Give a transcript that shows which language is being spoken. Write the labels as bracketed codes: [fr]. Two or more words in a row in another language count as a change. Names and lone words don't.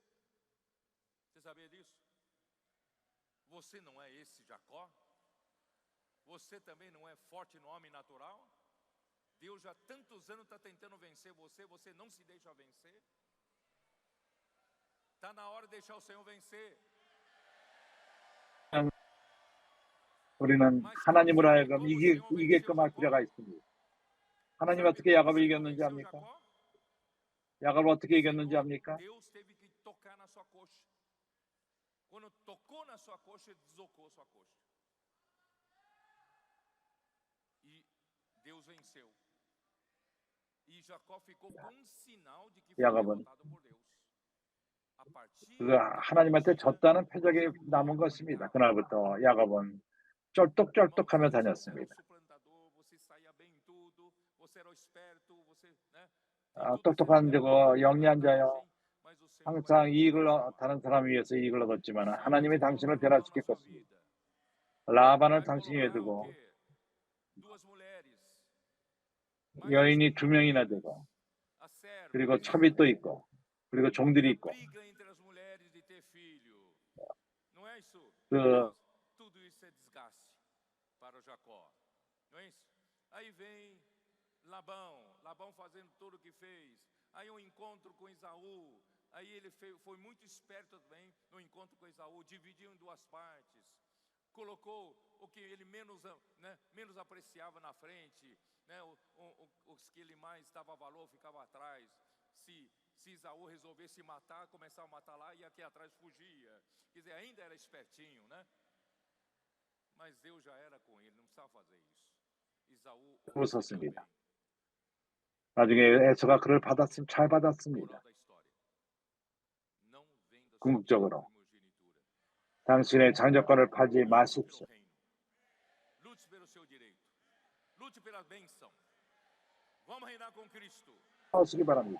[pt] Você sabia disso? Você não é esse Jacó? Você também não é forte no homem natural? Deus já há tantos anos está tentando vencer você, você não se deixa vencer? Está na hora de deixar o Senhor vencer. [ko] 우리는 하나님으로 하여금 이기게끔 할 필요가 있습니다. 하나님 어떻게 야곱을 이겼는지 압니까? 야곱을 어떻게 이겼는지 압니까? [pt] Deus teve que tocar na sua coxa. Quando tocou na sua coxa, ele deslocou sua coxa. E Deus venceu. E Jacó ficou com um sinal de que foi [ko] 야곱은 [pt] derrotado por Deus. A partir [ko] 그 하나님한테 졌다는 표적이 남은 것입니다. 그날부터 야곱은 쩔뚝쩔뚝하며 다녔습니다. 똑똑한 저거 영리한 자요. 항상 다른 사람 위해서 이익을 얻었지만 하나님이 당신을 변화시킬 것입니다. 라반을 당신 위에 두고 여인이 2명이나 되고 그리고 첩이 또 있고 그리고 종들이 있고 그 [pt] tudo isso é desgaste para Jacó. Não é isso? Aí vem Labão fazendo tudo o que fez. Aí um encontro com Esaú. Aí ele foi muito esperto também no encontro com Esaú, dividiu em duas partes. Colocou o que ele menos apreciava na frente, os que ele mais dava valor ficava atrás. Se Esaú resolvesse matar, começava a matar lá e aqui atrás fugia. Quer dizer, ainda era espertinho, né? Mas Deus já era com ele, não precisava fazer isso. Esaú [ko] 웃었습니다. 나중에 에서가 그를 잘 받았습니다. 궁극적으로 당신의 장자권을 팔지 마십시오. 하시기 바랍니다.